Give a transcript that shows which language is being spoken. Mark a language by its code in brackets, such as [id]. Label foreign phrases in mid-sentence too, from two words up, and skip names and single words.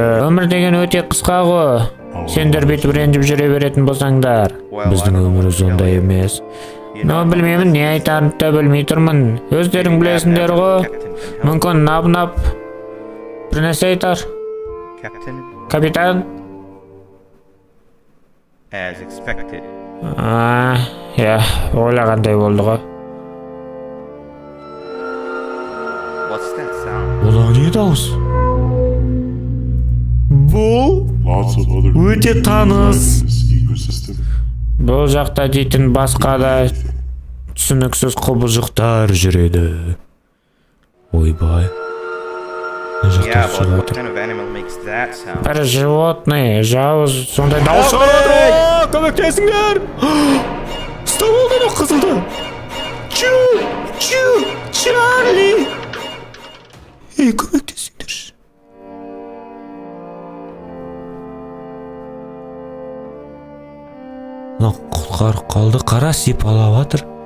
[kk] Өмір деген өте қысқа ғой. Сендер бүйтіп ренжіп жүре беретін болсаңдар. Біздің өмір сондай емес. Но білмеймін, не айтарымды да білмей тұрмын. Өздерің білесіңдер ғой. Мүмкін нап бір нәрсе айтар. Капитан? [en] As expected. [kk] Ойлағандай болды ғой. [en] What's that sound? [kk] Бұл не дауыс? Бұл өте таныс. Бұл жақта дейтін басқа да түсініксіз құбыжықтар жүреді. Ойбай. [en] Yeah, but what kind of animal makes that sound? [kk] Бір животный, жауыз сондай дауыс шығарады. Көмектесіңдер! Ұстап алды қызылды. Чарли! Көмектесіңдер. Құлқар қалды, қара сипалап жатыр.